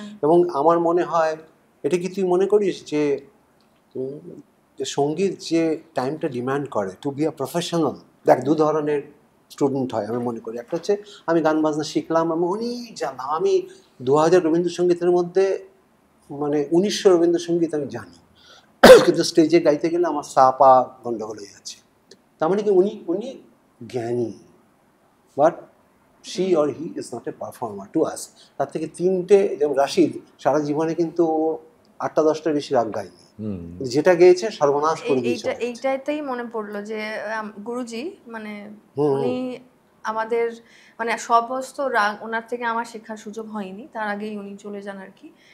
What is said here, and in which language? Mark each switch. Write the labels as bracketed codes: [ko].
[bn] এবং আমার মনে হয়, এটা কি তুই মনে করিস যে সঙ্গীত যে টাইমটা ডিমান্ড করে [en] To be a professional? [bn] দেখ, দু ধরনের স্টুডেন্ট হয় আমি মনে করি। একটা হচ্ছে আমি গান বাজনা শিখলাম, আমি অনেক জানলাম, আমি 2000 রবীন্দ্রসঙ্গীতের মধ্যে মানে 1900 রবীন্দ্রসঙ্গীত আমি জানি, কিন্তু স্টেজে গাইতে গেলে আমার পা গন্ডগোল হয়ে যাচ্ছে। তার মানে কি উনি জ্ঞানী, [en] But she or he is not a performer to us. [bn] তার থেকে 3টে, যেমন রাশিদ সারা জীবনে কিন্তু 8টা-10টার বেশি রাগ গায়নি, যেটা গেয়েছে সর্বনাশ করে দিয়েছে। এইটাতেই মনে পড়লো যে গুরুজি মানে উনি আমাদের মানে সমস্ত রাগ ওনার থেকে আমার শেখার সুযোগ হয়নি, তার আগেই উনি চলে যান আর কি।